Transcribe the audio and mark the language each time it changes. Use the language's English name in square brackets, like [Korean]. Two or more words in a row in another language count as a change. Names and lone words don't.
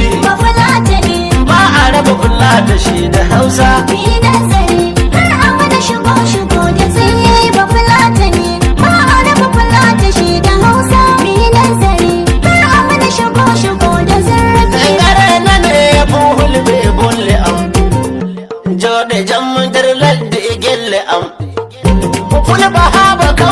[Hausa] Ba Fulatani. Ba a raba Fulata shi da Hausa. Yi nazari. Kar a mana shigo da zurfi. Ba Fulatani. Ba a raba Fulata shi da Hausa. Yi nazari. Kar a mana shigo da zurfi. [Fula] Ngare na ne buhul be bulle am. Jode jam der ladde gelle am. Ful bahaba